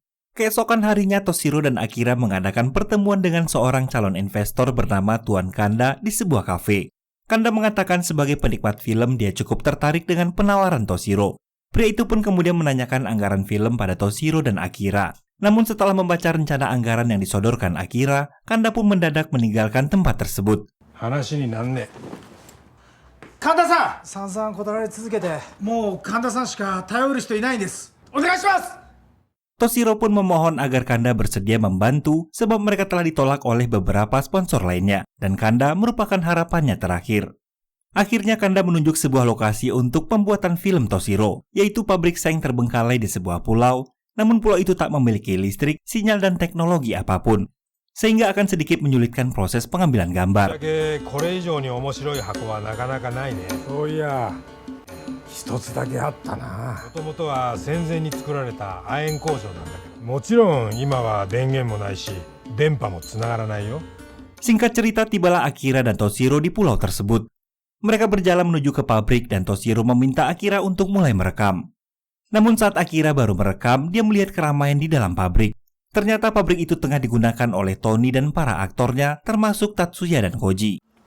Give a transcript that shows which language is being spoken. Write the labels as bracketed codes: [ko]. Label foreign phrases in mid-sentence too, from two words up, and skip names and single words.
[id] Keesokan harinya, Toshiro dan Akira mengadakan pertemuan dengan seorang calon investor bernama Tuan Kanda di sebuah kafe. Kanda mengatakan sebagai penikmat film dia cukup tertarik dengan penawaran Toshiro. Pria itu pun kemudian menanyakan anggaran film pada Toshiro dan Akira. Namun setelah membaca rencana anggaran yang disodorkan Akira, Kanda pun mendadak meninggalkan tempat tersebut. [ja] 話になんね神田さん散々断られ続けてもう神田さんしか頼る人いないんですお願いします [id] Toshiro pun memohon agar Kanda bersedia membantu sebab mereka telah ditolak oleh beberapa sponsor lainnya dan Kanda merupakan harapannya terakhir. Akhirnya Kanda menunjuk sebuah lokasi untuk pembuatan film Toshiro, yaitu pabrik seng terbengkalai di sebuah pulau, namun pulau itu tak memiliki listrik, sinyal dan teknologi apapun, sehingga akan sedikit menyulitkan proses pengambilan [ja] だ [id] gambar. [ja] けこれ以上に面白い箱はなかなかないね。そういや一つだけあったな。もともとは戦前に作られた亜鉛工場なんだけど、もちろん今は電源もないし電波もつながらないよ。 [id] Singkat cerita, tibalah Akira dan Toshiro di pulau tersebut. Mereka berjalan menuju ke pabrik dan Toshiro meminta Akira untuk mulai merekam. Namun saat Akira baru merekam, dia melihat keramaian di dalam pabrik. Ternyata pabrik itu tengah digunakan oleh Tony dan para aktornya, termasuk Tatsuya dan Koji.